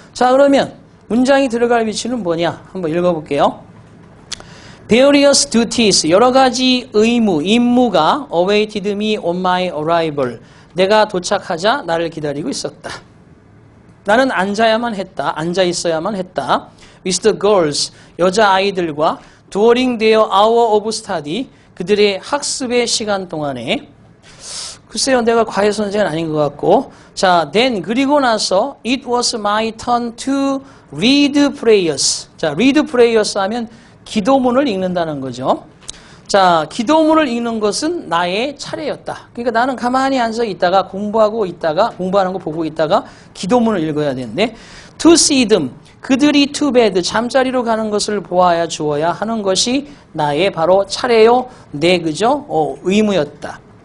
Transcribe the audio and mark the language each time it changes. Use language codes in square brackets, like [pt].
[ko] 자, 그러면 문장이 들어갈 위치는 뭐냐? 한번 읽어볼게요. [en] Various duties, [ko] 여러 가지 임무가 [en] awaited me on my arrival, [ko] 내가 도착하자 나를 기다리고 있었다. 나는 앉아 있어야만 했다. [en] With the girls, [ko] 여자아이들과 [en] during their hour of study, [ko] 그들의 학습의 시간 동안에. 글쎄요, 내가 과외 선생은 아닌 것 같고. [en] 자, then, [ko] 그리고 나서 [en] it was my turn to read prayers. [ko] 자, [en] read prayers [ko] 하면 기도문을 읽는다는 거죠. 자, 기도문을 읽는 것은 나의 차례였다. 그러니까 나는 가만히 앉아 있다가 공부하는 거 보고 있다가 기도문을 읽어야 되는데, [en] to see them, [ko] 그들이 [en] to bed, [ko] 잠자리로 가는 것을 보아야 주어야 하는 것이 나의 바로 차례요, 그죠? 의무였다.